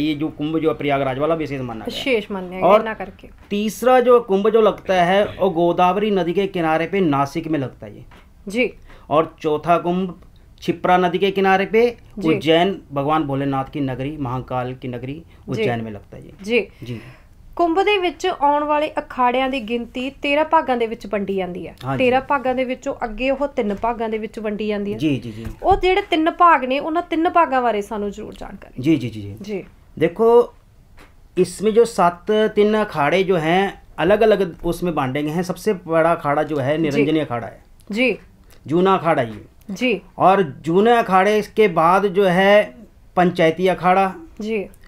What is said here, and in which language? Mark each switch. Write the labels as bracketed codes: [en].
[hi] ये जो कुंभ जो प्रयागराज वाला विशेष माना गया, विशेष माना गया। और ना करके तीसरा जो कुंभ जो लगता है वो गोदावरी नदी के किनारे पे नासिक में लगता है जी। और चौथा कुंभ क्षिप्रा नदी के किनारे पे उज्जैन, भगवान भोलेनाथ की नगरी, महाकाल की नगरी उज्जैन में लगता है जी जी। [pa] कुंभ ਦੇ ਵਿੱਚ ਆਉਣ ਵਾਲੇ ਅਖਾੜਿਆਂ ਦੀ ਗਿਣਤੀ 13 ਭਾਗਾਂ ਦੇ ਵਿੱਚ ਵੰਡੀ ਜਾਂਦੀ ਹੈ। 13 ਭਾਗਾਂ ਦੇ ਵਿੱਚੋਂ ਅੱਗੇ ਉਹ 3 ਭਾਗਾਂ ਦੇ ਵਿੱਚ ਵੰਡੀ ਜਾਂਦੀ ਹੈ ਜੀ ਜੀ ਜੀ। ਉਹ ਜਿਹੜੇ 3 ਭਾਗ ਨੇ, ਉਹਨਾਂ 3 ਭਾਗਾਂ ਬਾਰੇ ਸਾਨੂੰ ਜ਼ਰੂਰ ਜਾਣਕਾਰੀ जी जी जी जी जी। [hi] देखो, इसमें जो 3 अखाड़े जो हैं अलग अलग उसमें बांटे गए हैं। सबसे बड़ा अखाड़ा जो है निरंजनी अखाड़ा है जी, जूना अखाड़ा ये जी। और जूने अखाड़े के बाद जो है पंचायती अखाड़ा जी।